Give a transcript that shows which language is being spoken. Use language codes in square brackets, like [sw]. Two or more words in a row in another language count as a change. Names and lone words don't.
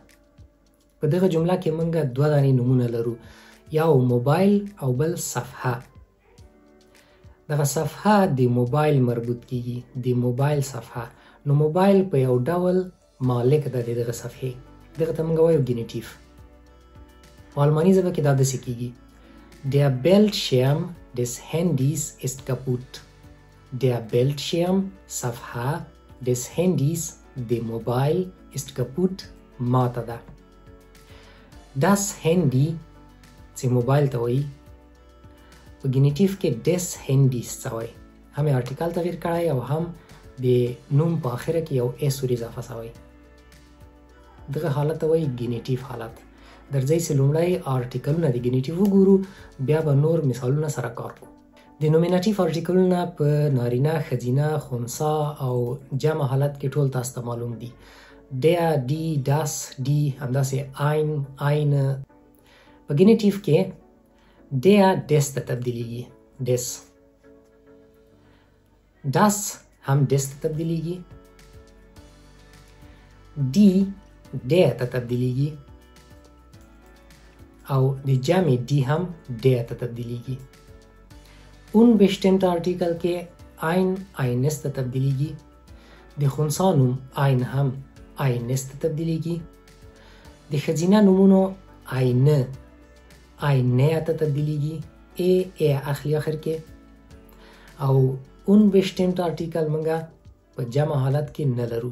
[ps] په دغه جمله کې موږ دوه دانې نومونه لرو، یو موبایل او بل صفحه. دغه صفحه د موبایل مربوط کیږي، د موبایل صفحه. نو موبایل په یو ډول مالک ده دغه صفحې. دغه ته موږ وایو ګینیټیو. په آلماني ژبه کې دا داسې کیږي: [de] Der Bildschirm des Handys ist kaputt. Der Bildschirm صفحه des Handys [ps] د موبایل [de] ist kaputt [ps] ماته ده. [de] Das Handy [ps] چې موبایل ته وایي، په ګینیټیو کې [de] des Handys [ps] څه وایي. هم یې آرټیکل تغییر کړی او هم د نوم په آخره کې یو اس ور اضافه شوی. دغه حالت ته وایي ګینیټیو حالت. درځئ چې لومړی آرټیکلونه د ګینیټیو وګورو، بیا به نور مثالونه سره کار کوو. د نومیناتیو آرټیکلونه په نارینه، ښځینه، خنثی او جمع حالت کې ټول تاسو ته معلوم دي. [de] der، die، das، die، همداسې ein، eine. [ps] په ګینیټیو کې [de] der des [ps] ته تبدیلیږي، [de] des. [ps] das هم des ته تبدیلیږي. [de] die der [ps] ته تبدیلیږي او د جمع die هم der ته تبدیلیږي. [de] unbestimmte Artikel [ps] کې [de] ein eines [ps] ته تبدیلیږي. د خنثی نوم ein هم eines ته تبدیلیږي. د ښځینه نومونو [de] eine eine [ps] ته تبدیلیږي، ا اخلي اخر کې. او [de] unbestimmte Artikel [ps] موږ په جمع حالت کې نه لرو.